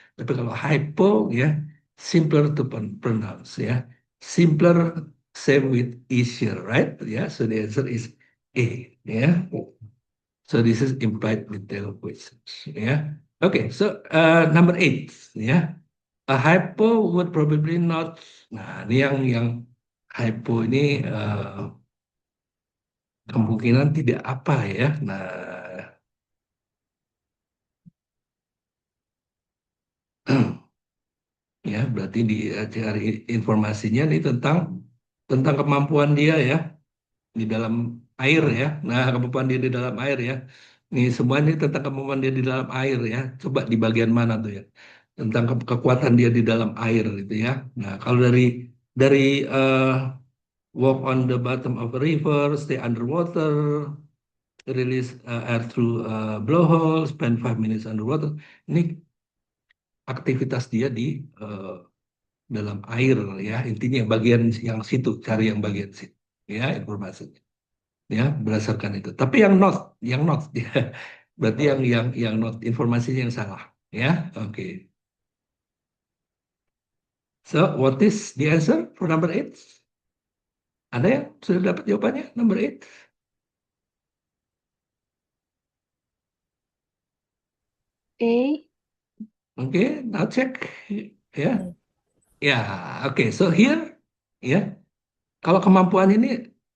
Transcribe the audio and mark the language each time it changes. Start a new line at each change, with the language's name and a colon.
Indonesian: Tapi kalau
English: hypo, ya, simpler to pronounce, ya, simpler, same with easier, right? Ya, so the answer is A, ya. So this is implied detail questions. Yeah. Okay. So number 8. Yeah. A hypo would probably not.
Indonesian: Nah, ini yang hypo ini kemungkinan tidak apa ya. Nah, ya berarti cari informasinya nih tentang kemampuan dia ya di dalam air ya. Nah, kemampuan dia di dalam air ya. Nih semua ini tentang kemampuan dia di dalam air ya. Coba di bagian mana tuh ya? Tentang kekuatan dia di dalam air gitu ya. Nah, kalau dari
English: walk on the bottom of a river, stay underwater, release air through blowhole, spend 5 minutes underwater.
Indonesian: Ini aktivitas dia di dalam air ya. Intinya bagian yang situ, cari yang bagian situ ya informasinya. Ya berdasarkan itu. Tapi yang not ya. Berarti yang not informasinya yang salah ya. Oke.
English: So what is the answer for number 8?
Indonesian: Ada yang sudah dapat jawabannya
English: number 8?
Indonesian: A.
English: Oke, now check ya. Hmm.
Indonesian: Ya, oke.
English: So here
Indonesian: ya. Kalau kemampuan ini